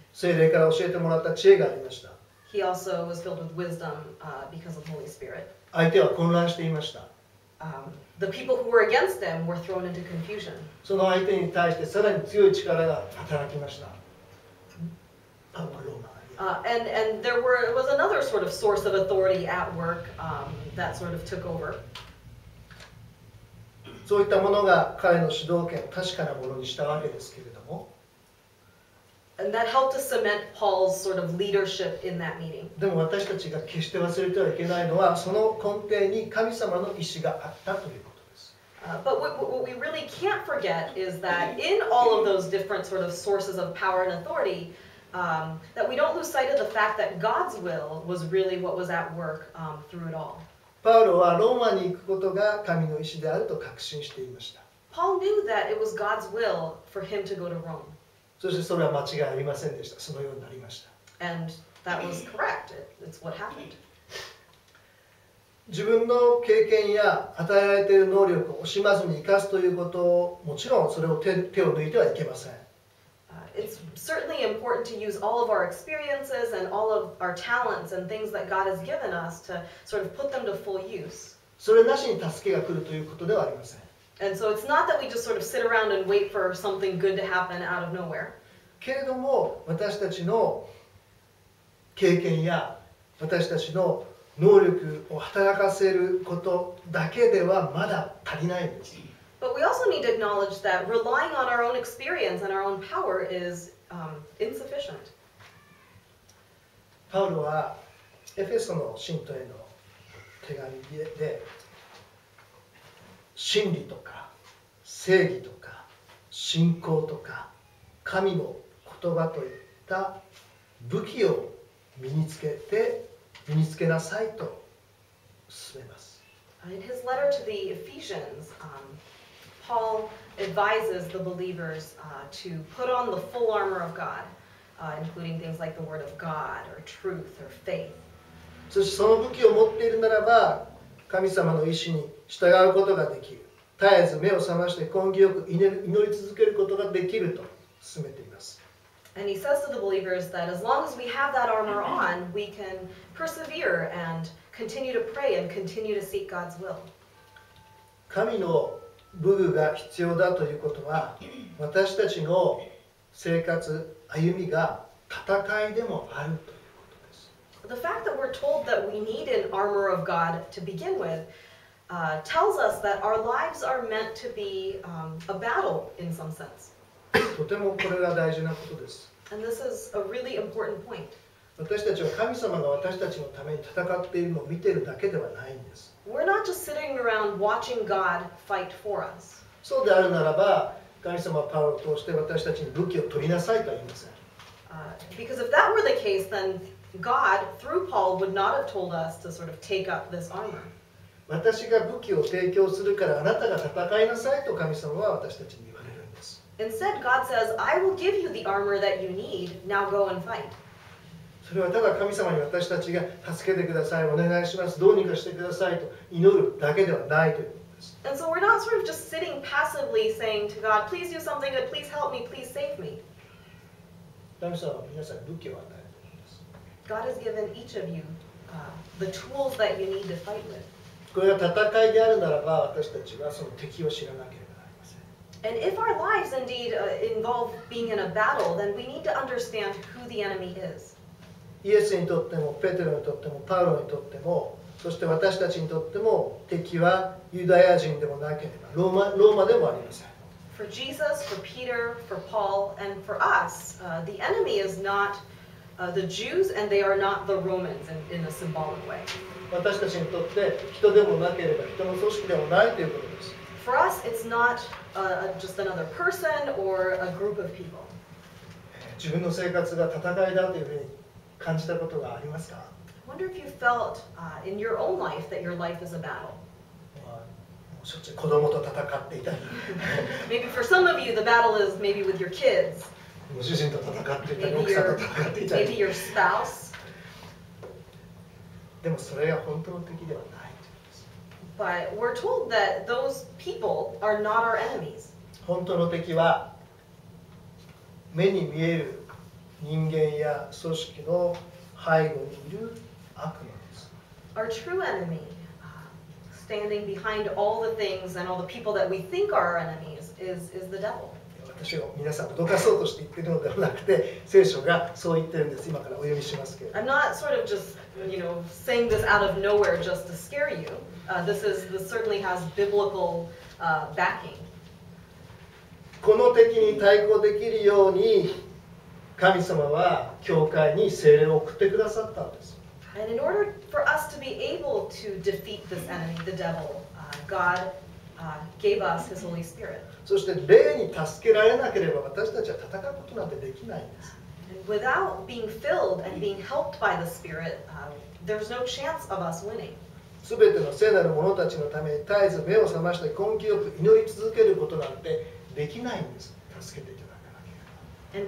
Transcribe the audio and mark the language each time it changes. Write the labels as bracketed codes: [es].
[ja] 聖霊から教えてもらった知恵がありました。 [en] He also was filled with wisdom because of the Holy Spirit. [ja] 相手は混乱していました。 [en] The people who were against them were thrown into confusion. [ja] その相手に対してさらに強い力が働きました。パウロローマ [en] And there was another sort of source of authority at work that sort of took over. [ja] そういったものが彼の主導権を確かなものにしたわけですけれども、 [en] And that helped to cement Paul's sort of leadership in that meeting. [ja] でも私たちが決して忘れてはいけないのはその根底に神様の意志があったということです。 [en] But what we really can't forget is that in all of those different sort of sources of power and authority, that we don't lose sight of the fact that God's will was really what was at work through it all. [ja] パウロはローマに行くことが神の意志であると確信していました。 [en] Paul knew that it was God's will for him to go to Rome. [ja] そしてそれは間違いありませんでした。そのようになりました。 [en] And that was correct. It's what happened. [ja] 自分の経験や与えられている能力を惜しまずに生かすということをもちろんそれを手を抜いてはいけません。 [en] It's certainly important to use all of our experiences and all of our talents and things that God has given us to sort of put them to full use. [ja] それなしに助けが来るということではありません。 [en] And so it's not that we just sort of sit around and wait for something good to happen out of nowhere. [ja] けれども私たちの経験や私たちの能力を働かせることだけではまだ足りないんです。 [en] But we also need to acknowledge that relying on our own experience and our own power is insufficient. [ja] パウロはエフェソの信徒への手紙で真理とか正義とか信仰とか神の言葉といった武器を身につけなさいと勧めます。 [en] In his letter to the Ephesians, Paul advises the believers to put on the full armor of God, including things like the Word of God or truth or faith. [ja] そしてその武器を持っているならば神様の意志に従うことができる。絶えず目を覚まして根気よく祈り続けることができると勧めています。 [en] And he says to the believers that as long as we have that armor on, we can persevere and continue to pray and continue to seek God's will. [ja] 神の武具が必要だということは私たちの生活、歩みが戦いでもあるということです。 [en] The fact that we're told that we need an armor of God to begin with tells us that our lives are meant to be a battle in some sense. [ja] とてもこれが大事なことです。 [en] And this is a really important point. [ja] 私たちは神様が私たちのために戦っているのを見ているだけではないんです。 [en] We're not just sitting around watching God fight for us. [ja] そうであるならば、神様はパウロを通して私たちに武器を取りなさいとは言いません。 [en] Because if that were the case, then God, through Paul, would not have told us to sort of take up this armor. [ja] 私が武器を提供するからあなたが戦いなさいと神様は私たちに言われるんです。 [en] Instead, God says, I will give you the armor that you need, now go and fight. [ja] それはただ神様に私たちが助けてください、お願いします、どうにかしてくださいと祈るだけではないということです。 [en] And so we're not sort of just sitting passively saying to God, please do something good, please help me, please save me. [ja] 神様は皆さんに武器を与えているんです。 [en] God has given each of you the tools that you need to fight with. [ja] これが戦いであるならば、私たちはその敵を知らなければなりません。 [en] And if our lives indeed involve being in a battle, then we need to understand who the enemy is. [ja] イエスにとっても、ペテロにとっても、パウロにとっても、そして私たちにとっても、敵はユダヤ人でもなければ、ローマでもありません。 [en] For Jesus, for Peter, for Paul, and for us, the enemy is not the Jews, and they are not the Romans in a symbolic way. [ja] 私たちにとって人でもなければ人の組織でもないということです。 [en] For us, it's not just another person or a group of people. [ja] 自分の生活が戦いだというふうに感じたことがありますか？ [en] I wonder if you felt in your own life that your life is a battle. [ja] しょっちゅう子供と戦っていたり、 [en] Maybe for some of you, the battle is maybe with your kids, [ja] ご主人と戦っていたり、 [en] maybe [ja] 奥さんと戦っていた [en] maybe [ja] り。 [en] your spouse. [ja] でもそれが本当の敵ではないということです。 [en] But we're told that those people are not our enemies. [ja] 本当の敵は目に見える人間や組織の背後にいる悪魔です。 [en] Our true enemy, standing behind all the things and all the people that we think are our enemies, is the devil. [ja] 私を皆さんを脅かそうとして言っているのではなくて、聖書がそう言ってるんです。今からお読みしますけれども。 [en] I'm not sort of just, saying this out of nowhere just to scare you. This certainly has biblical backing. [ja] この敵に対抗できるように神様は教会に聖霊を送ってくださったんです。 [en] And in order for us to be able to defeat this enemy, the devil, God gave us His Holy Spirit. [ja] そして霊に助けられなければ私たちは戦うことなんてできないんです。 [en] And without being filled and being helped by the Spirit, there's no chance of us winning. [ja] すべての聖なる者たちのために絶えず目を覚まして根気よく祈り続けることなんてできないんです。助けていただかなければ。